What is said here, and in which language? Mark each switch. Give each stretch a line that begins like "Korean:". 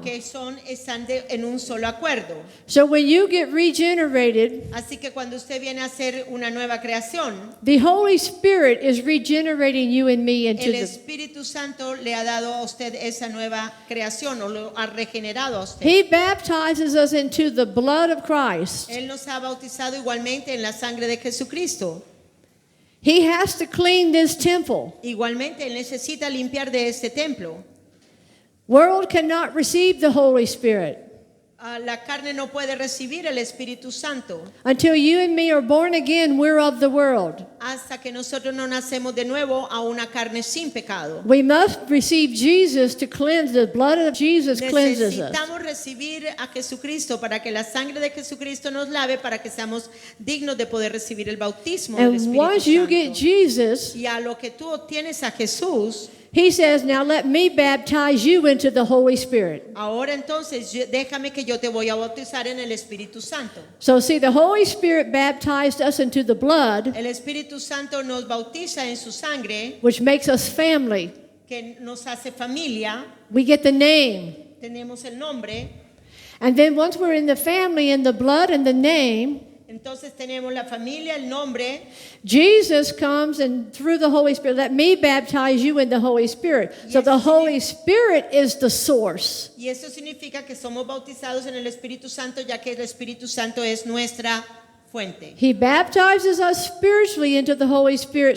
Spanish: que están en un solo acuerdo.
English: So when you get regenerated,
Spanish: Así que cuando usted viene a hacer una nueva creación,
English: the Holy Spirit is regenerating you and me into
Spanish: el
English: the.
Spanish: Espíritu Santo le ha dado a usted esa nueva creación o lo ha regenerado a usted.
English: He baptizes us into the blood of Christ.
Spanish: Él nos ha bautizado igualmente en la sangre de Jesucristo.
English: He has to clean this temple.
Spanish: Igualmente él necesita limpiar de este templo.
English: World cannot receive the Holy Spirit
Spanish: La carne no puede recibir el Espíritu Santo
English: until you and me are born again. We're of the world.
Spanish: hasta que nosotros no nacemos de nuevo a una carne sin pecado.
English: We must receive Jesus to cleanse. The blood of Jesus cleanses us.
Spanish: Necesitamos recibir a Jesucristo para que la sangre de Jesucristo nos lave, para que seamos dignos de poder recibir el bautismo del
English: And
Spanish: Espíritu
English: once you get
Spanish: Santo.
English: Jesus,
Spanish: Y a lo que tú obtienes a Jesús,
English: he says, now let me baptize you into the Holy Spirit.
Spanish: ahora entonces déjame que yo te voy a bautizar en el Espíritu Santo.
English: So see, the Holy Spirit baptized us into the blood,
Spanish: El Espíritu Santo nos bautiza en su sangre,
English: which makes us family.
Spanish: que nos hace familia,
English: We get the name.
Spanish: tenemos el nombre,
English: And then once we're in the family, in the blood and the name,
Spanish: entonces tenemos la familia, el nombre.
English: Jesus comes and through the Holy Spirit, let me baptize you in the Holy Spirit. So the Holy Spirit is the source.
Spanish: Y eso significa que somos bautizados en el Espíritu Santo, ya que el Espíritu Santo es nuestra fuente.
English: He baptizes us spiritually into the Holy Spirit.